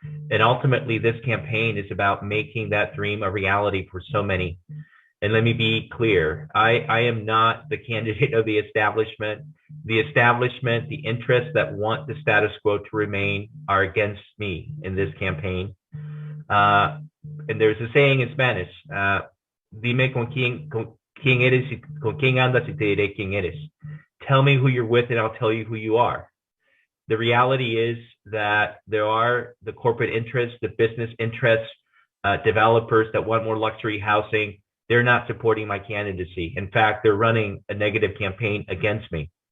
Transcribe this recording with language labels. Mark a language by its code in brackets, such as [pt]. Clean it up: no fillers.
[en] And ultimately, this campaign is about making that dream a reality for so many. And let me be clear, I am not the candidate of the establishment. The establishment, the interests that want the status quo to remain, are against me in this campaign. And there's a saying in Spanish, [es] dime con quién eres, con quién andas y te diré quién eres. [en] Tell me who you're with and I'll tell you who you are. The reality is that there are the corporate interests, the business interests, developers that want more luxury housing. They're not supporting my candidacy. In fact, they're running a negative campaign against me.